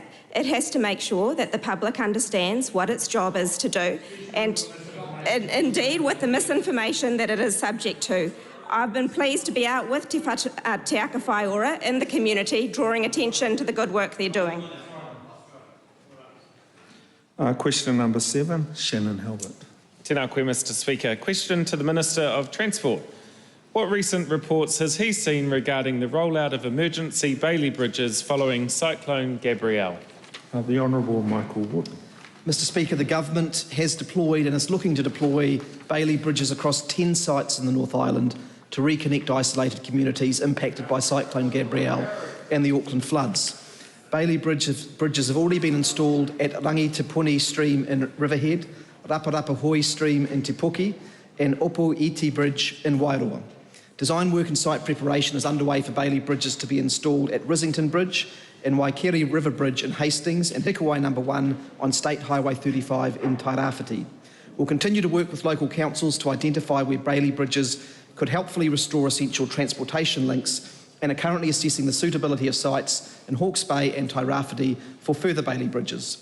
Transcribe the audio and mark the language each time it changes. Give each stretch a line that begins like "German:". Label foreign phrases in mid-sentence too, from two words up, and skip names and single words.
English: It has to make sure that the public understands what its job is to do and indeed with the misinformation that it is subject to. I've been pleased to be out with Te Aka Whai Ora in the community, drawing attention to the good work they're doing. Question number 7, Shannon Halbert.
Māori: Tēnā koe,
English: Mr Speaker. Question to the Minister of Transport. What recent reports has he seen regarding the rollout of emergency Bailey bridges following Cyclone Gabrielle? The Honourable Michael Wood. Mr Speaker, the Government has deployed and is looking to deploy Bailey bridges across 10 sites in the North Island to reconnect isolated communities impacted by Cyclone Gabrielle and the Auckland floods. Bailey bridges have already been installed at Rangi Te Puni Stream in Riverhead, Raparapa Hoi Stream in Te Puki, and Opo Iti Bridge in Wairoa. Design work and site preparation is underway for Bailey bridges to be installed at Risington Bridge, and Waikeri River Bridge in Hastings, and Hikawai No. 1 on State Highway 35 in Tairāwhiti. We'll continue to work with local councils to identify where Bailey bridges could helpfully restore essential transportation links, and are currently assessing the suitability of sites in Hawke's Bay and Tairāwhiti for further Bailey bridges.